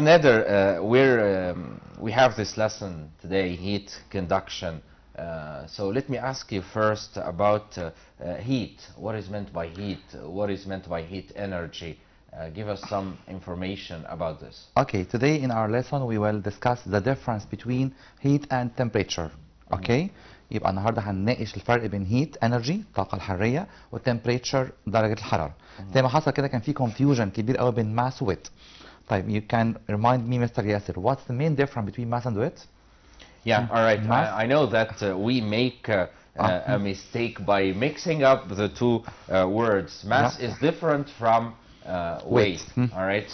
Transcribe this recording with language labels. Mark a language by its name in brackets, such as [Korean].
[English] Nader, we have this lesson today, heat conduction. So let me ask you first about heat. What is meant by heat? What is meant by heat energy? Give us some information about this. Okay, today in our lesson we will discuss the difference between heat and temperature. Okay? [Arabic] يبقى النهارده هنناقش الفرق بين heat energy الطاقة الحرارية و temperature درجة الحرارة. زي ما حصل كده كان في confusion كبير قوي بين mass و weight. [English] طيب, you can remind me, Mr. Yasser, what's the main difference between mass and weight? Yeah, all right. I know that we make a mistake by mixing up the two words. Mass is different from weight. All right.